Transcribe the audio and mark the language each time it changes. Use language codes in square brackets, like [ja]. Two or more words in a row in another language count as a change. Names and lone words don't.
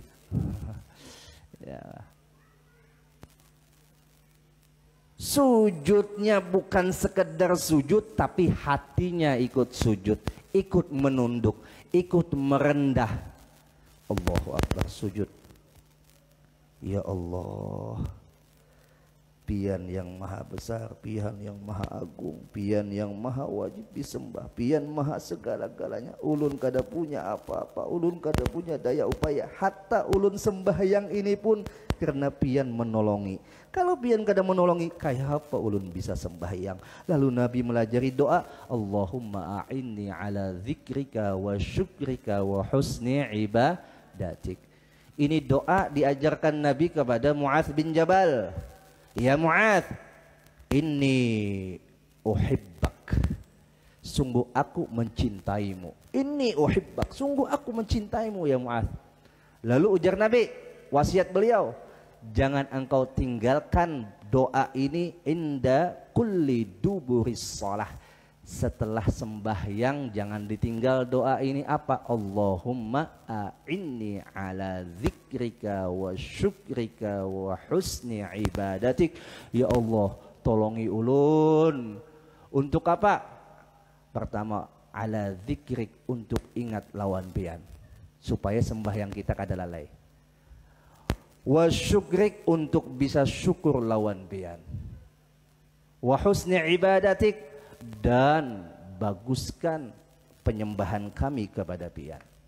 [bjn] Ya. Sujudnya bukan sekedar sujud, tapi hatinya ikut sujud, ikut menunduk, ikut merendah. [ar] الله أكبر, sujud. يا الله, [bjn] Pian yang maha besar, Pian yang maha agung, Pian yang maha wajib disembah, Pian maha segala-galanya. Ulun kada punya apa-apa, ulun kada punya daya upaya, hatta ulun sembahyang ini pun karena Pian menolongi. Kalau Pian kada menolongi, kayak apa ulun bisa sembahyang? Lalu Nabi melajari doa, [ar] اللهم أعني على ذكرك وشكرك وحسن عبادتك. [bjn] Ini doa diajarkan Nabi kepada Mu'adz bin Jabal. [ar] يا معاذ، إني أحبك. [bjn] Sungguh aku mencintaimu. [ar] إني أحبك, [bjn] sungguh aku mencintaimu [ar] يا معاذ. [bjn] Lalu ujar Nabi, wasiat beliau, jangan engkau tinggalkan doa ini [ar] عند كل دبر الصلاة. [bjn] Setelah sembahyang jangan ditinggal doa ini apa? [ar] اللهم أعني على ذكرك وشكرك وحسن عبادتك. يا الله, [bjn] tolongi ulun. Untuk apa? Pertama, [ar] على ذكرك, [bjn] untuk ingat lawan Pian, supaya sembahyang kita kada lalai. [ar] وشكرك, [bjn] untuk bisa syukur lawan Pian. [ar] وحسن عبادتك, [bjn] dan baguskan penyembahan kami kepada Pian.